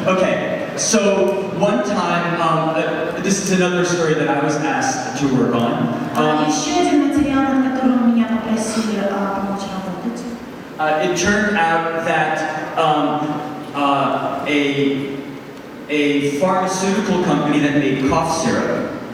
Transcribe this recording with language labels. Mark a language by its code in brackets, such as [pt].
[en] Okay, so one time, this is another story that I was asked to work on. [ru] Еще один материал, над которым меня попросили помочь работать. [en] It turned out that a pharmaceutical company that made cough syrup